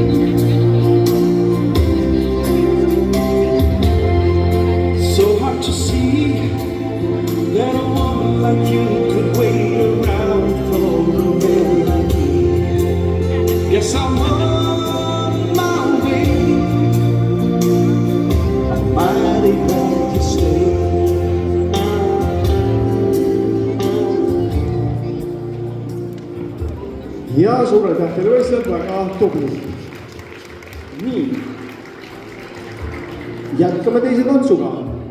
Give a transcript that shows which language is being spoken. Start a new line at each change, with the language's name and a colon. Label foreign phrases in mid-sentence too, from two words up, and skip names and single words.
English: So hard to see that a woman like you could wait around for a man like me. Guess I'm on my way. Mighty glad to stay.
Estonian: ja suur aitäh teile võistlejad, väga tubli. nii, jätkame teise tantsuga.